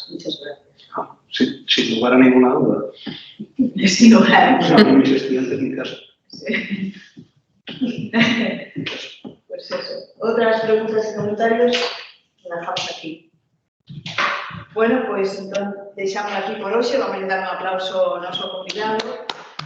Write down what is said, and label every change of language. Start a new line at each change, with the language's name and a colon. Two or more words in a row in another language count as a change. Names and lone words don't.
Spanish: Muchas gracias. Sin lugar a ninguna duda. Sin lugar a ninguna duda. Mis estudiantes en mi caso. Sí. Pues eso. ¿Otras preguntas y comentarios? Lo dejamos aquí. Bueno, pues entonces
Galician: deixamos aquí por hoxe. Vamos a dar un aplauso ao noso convidado.